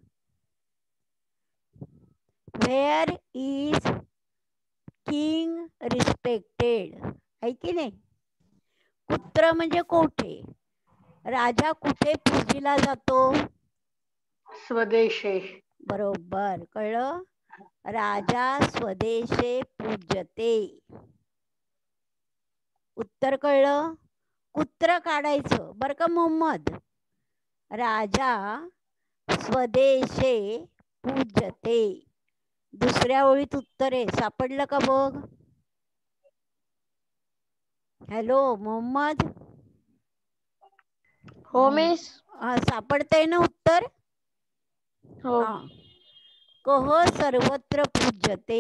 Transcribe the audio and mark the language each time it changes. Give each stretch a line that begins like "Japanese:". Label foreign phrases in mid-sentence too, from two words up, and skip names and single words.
English: where is king respected,
Marathi: आहे की नाही? कुत्र म्हणजे कोठे. राजा कुठे पूजिला जातो? स्वदेशे. बरोबर कळलं.
Sanskrit: राजा स्वदेशे पूज्यते.
Marathi: उत्तर कळलं. कुत्र काढायचं बरं का मोहम्मद.
Sanskrit: राजा स्वदेशे पूज्यते.
Marathi: दुसऱ्या ओळीत उत्तर आहे. सापडलं का बघ? हॅलो मोहम्मद. हो मिस. सापडतंय ना उत्तर? हो.
Sanskrit: कह सर्वत्र पूज्यते.